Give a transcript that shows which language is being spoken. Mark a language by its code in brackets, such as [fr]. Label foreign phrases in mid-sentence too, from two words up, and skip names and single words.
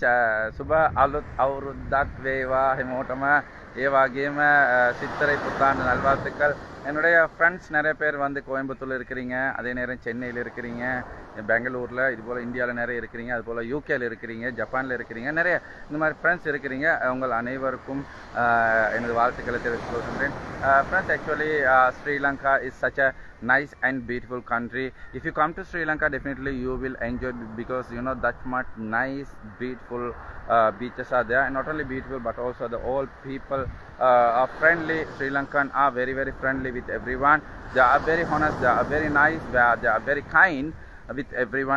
[si] සුබ අලුත් අවුරුද්දක් වේවා හැමෝටම. ඒ වගේම [ta] சித்திரை புத்தாண்டு நல்வாழ்த்துக்கள். என்னுடைய ஃப்ரெண்ட்ஸ் நிறைய பேர் வந்து கோயம்புத்தூரில் இருக்கிறீங்க, அதே நேரம் சென்னையில் இருக்கிறீங்க, பெங்களூரில், இதுபோல் இந்தியாவில் நிறைய இருக்கிறீங்க, அதுபோல் யூகேயில் இருக்கிறீங்க, ஜப்பானில் இருக்கிறீங்க, நிறைய இந்த மாதிரி ஃப்ரெண்ட்ஸ் இருக்கிறீங்க. உங்கள் அனைவருக்கும் எனது வாழ்த்துக்களை தெரிவித்துக் கொள்கின்றேன். [en] Friends, actually Sri Lanka is such a nice and beautiful country. If you come to Sri Lanka, definitely you will enjoy because you know that much nice, beautiful beaches are there. And not only beautiful, but also the all people are friendly. Sri Lankan are very very friendly with everyone. They are very honest, they are very nice, they are very kind with everyone.